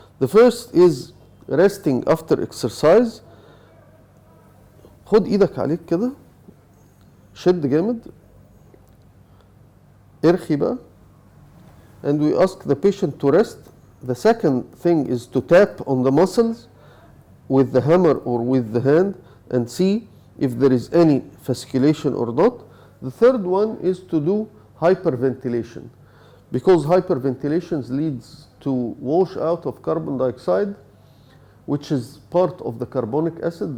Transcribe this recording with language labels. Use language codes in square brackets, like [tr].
[en] The first is resting after exercise. [ar] خد ايدك عليك كده، شد جامد، ارخي بقى, [en] and we ask the patient to rest. The second thing is to tap on the muscles with the hammer or with the hand and see if there is any fasciculation or not. The third one is to do hyperventilation, because hyperventilation leads to wash out of carbon dioxide, which is part of the carbonic acid.